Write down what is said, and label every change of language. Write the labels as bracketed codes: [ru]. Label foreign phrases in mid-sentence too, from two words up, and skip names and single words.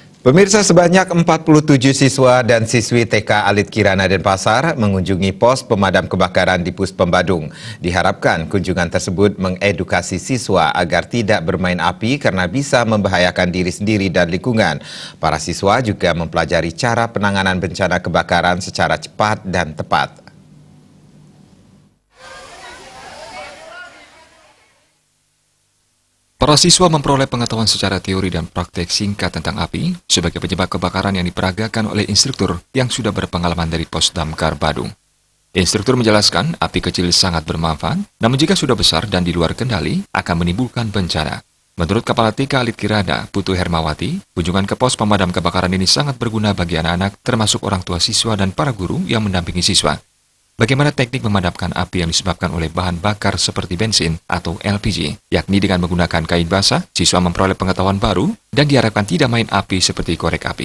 [id] Pemirsa, sebanyak 47 siswa dan siswi TK Alit Kirana Denpasar mengunjungi pos pemadam kebakaran di Puspem Badung. Diharapkan kunjungan tersebut mengedukasi siswa agar tidak bermain api karena bisa membahayakan diri sendiri dan lingkungan. Para siswa juga mempelajari cara penanganan bencana kebakaran secara cepat dan tepat. Para siswa memperoleh pengetahuan secara teori dan praktek singkat tentang api sebagai penyebab kebakaran yang diperagakan oleh instruktur yang sudah berpengalaman dari Pos Damkar Badung. Instruktur menjelaskan api kecil sangat bermanfaat, namun jika sudah besar dan di luar kendali akan menimbulkan bencana. Menurut Kepala TK Alit Kirana, Putu Hermawati, kunjungan ke pos pemadam kebakaran ini sangat berguna bagi anak-anak, termasuk orang tua siswa dan para guru yang mendampingi siswa. Bagaimana teknik memadamkan api yang disebabkan oleh bahan bakar seperti bensin atau LPG, yakni dengan menggunakan kain basah, siswa memperoleh pengetahuan baru dan diharapkan tidak main api seperti korek api.